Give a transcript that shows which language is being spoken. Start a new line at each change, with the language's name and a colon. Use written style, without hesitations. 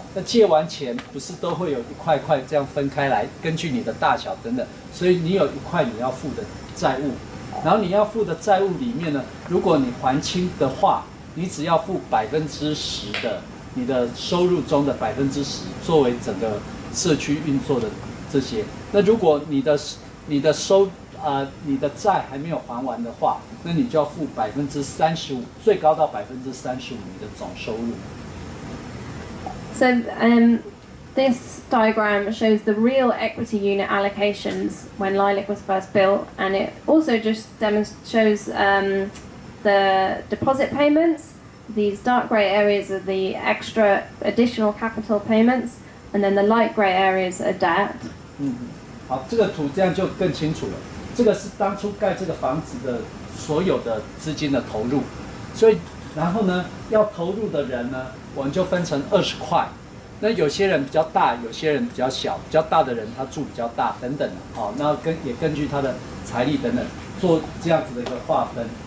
Chinese: 那借完钱不是都会有一块块这样分开来，根据你的大小等等，所以你有一块你要付的债务，然后你要付的债务里面呢，如果你还清的话，你只要付10%的你的收入中的10%，作为整个社区运作的这些。那如果你的债还没有还完的话，那你就要付35%，最高到35%你的总收入。
English: So this diagram shows the real equity unit allocations when Lilac was first built, and it also just shows the deposit payments. These dark grey areas are the extra additional capital payments, and then the light grey areas are debt.
Chinese: 好，这个图这样就更清楚了。这个是当初盖这个房子的所有的资金的投入，所以然后呢，要投入的人呢，我们就分成20块。那有些人比较大，有些人比较小，比较大的人他住比较大等等，好，那也根据他的财力等等做这样子的一个划分。